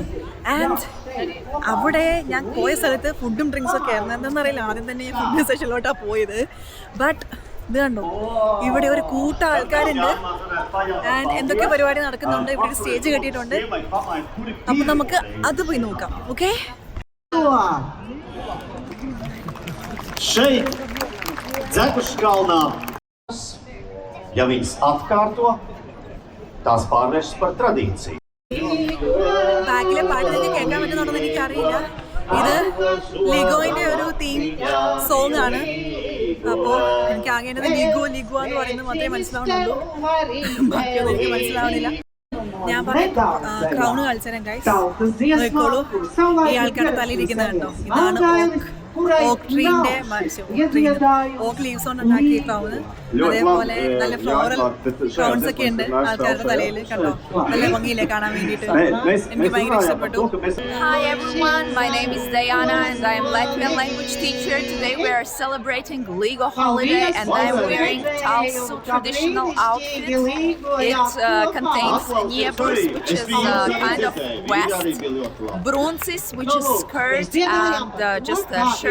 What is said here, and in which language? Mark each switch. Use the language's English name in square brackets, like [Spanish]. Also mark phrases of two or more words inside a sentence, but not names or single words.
[Malayalam] ആൻഡ് അവിടെ ഞാൻ പോയ സ്ഥലത്ത് ഫുഡും ഡ്രിങ്ക്സും ഒക്കെ ആയിരുന്നു. എന്താണെന്നറിയില്ല, ആദ്യം തന്നെ ഫുഡ് സെഷനിലോട്ടാണ് പോയത്. ബട്ട് ഇത് കണ്ടോ, ഇവിടെ ഒരു കൂട്ടം ആൾക്കാരുണ്ട് ആൻഡ് എന്തൊക്കെ പരിപാടി നടക്കുന്നുണ്ട്. ഇവിടെ ഒരു സ്റ്റേജ് കെട്ടിയിട്ടുണ്ട്. അപ്പം നമുക്ക് അത് പോയി നോക്കാം. ഓക്കെ, [Latvian] Šeit, Dzekuškalnā, ja viņas atkārto, tās pārvēršas par tradīciju. [Malayalam] ബാക്കിലെ പാട്ട് നിങ്ങൾക്ക് കേൾക്കാൻ പറ്റുന്നുണ്ടെന്ന് എനിക്കറിയില്ല. ഇത് ലിഗോയിൻ്റെ ഒരു [English] theme song [Malayalam] ആണ്. അപ്പോൾ എനിക്ക് ആകേണ്ടത് ലിഗോ ലിഗോ എന്ന് പറയുന്നത് മാത്രമേ മനസ്സിലാവുന്നുള്ളൂ, ബാക്കിയൊന്നും എനിക്ക് മനസ്സിലാവുന്നില്ല. ഞാൻ പറയാം, ക്രൗണ് കളിച്ചേരാം ഗൈസ്. നോക്കിക്കോളൂ, ഈ ആൾക്കാരുടെ തലയിരിക്കുന്നത് കണ്ടോ, ഇതാണ് ഓക്ക് ട്രീന്റെ [English] oak leaves [Malayalam] കൊണ്ട് ഉണ്ടാക്കിയ ക്രൗണ്. അതേപോലെ നല്ല [English] floral crowns [Malayalam] ഒക്കെ ഉണ്ട് ആൾക്കാരുടെ തലയിൽ, കണ്ടോ, നല്ല ഭംഗിയില്ലേ കാണാൻ വേണ്ടിയിട്ട്. എനിക്ക് ഭയങ്കര ഇഷ്ടപ്പെട്ടു. [English] Hi everyone, my name is Diana and I am Latvian language teacher. Today we are celebrating Ligo holiday and I am wearing Talsu traditional outfit. It contains niepurs, which is kind of vest, bruncis, which is skirt, and just a shirt.